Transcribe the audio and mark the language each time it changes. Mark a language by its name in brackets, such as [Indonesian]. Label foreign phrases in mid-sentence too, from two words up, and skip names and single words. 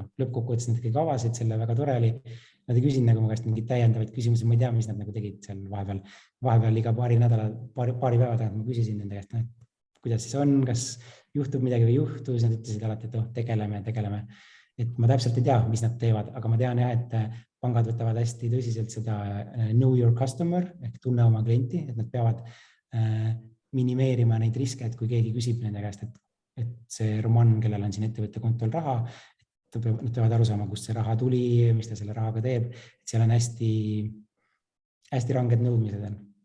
[Estonian] Lõppkokkuvõttes nad ikkagi avasid, selle väga tore oli. Nad ei küsinud nagu mu käest mingit täiendavaid küsimusi, ma ei tea, mis nad nagu tegid seal vahepeal iga paari päeva tagant ma küsisin nende käest, et kuidas siis on, kas juhtub midagi või juhtu, siis nad ütlesid alati, et tegeleme. Et ma täpselt ei tea, mis nad teevad, aga ma tean jah, et pangad võtavad hästi tõsiselt seda [English] know your customer [Estonian] ehk tunne oma klienti, et nad peavad minimeerima neid riske, et kui keegi küsib nende käest, et see Roman, kellel on siin ettevõtte kontol raha, nad peavad aru saama, kust see raha tuli, mis ta selle rahaga teeb, et seal on hästi ranged nõudmised on.